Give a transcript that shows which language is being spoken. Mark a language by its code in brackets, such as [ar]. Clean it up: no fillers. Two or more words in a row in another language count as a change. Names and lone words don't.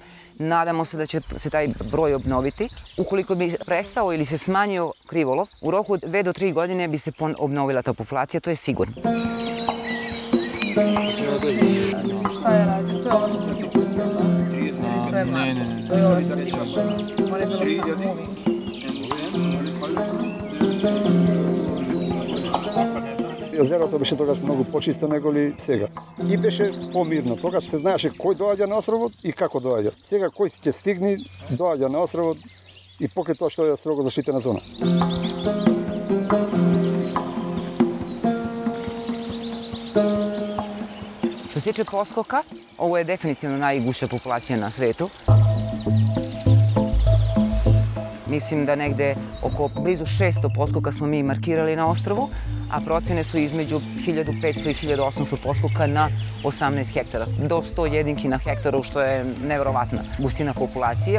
[sr] Nadamo se da će se taj broj obnoviti. Ukoliko bi prestao ili se smanjio krivolov, u roku od 2 do 3 godine bi se obnovila ta populacija, to je sigurno. Šta je radio? To je ovo što se kupio, da? Sve mlade. To je ovo što se kupio. Mora je bilo samo movi. [mk] Езерото беше тогаш многу почисто него ли сега. И беше помирно. Тогаш се знаеше кој доаѓа на островот и како доаѓа. Сега кој ќе стигне, доаѓа на островот и покрај тоа што е строго заштитена зона. [sr] Što se tiče poskoka, ovo je definitivno najgušća populacija na svetu. Mislim da negde oko blizu 600 poskoka smo mi markirali na ostrvu, a procene su između 1500 i 1800 poskoka na 18 hektara, do 100 jedinki na hektaru, što je neverovatna gustina populacije.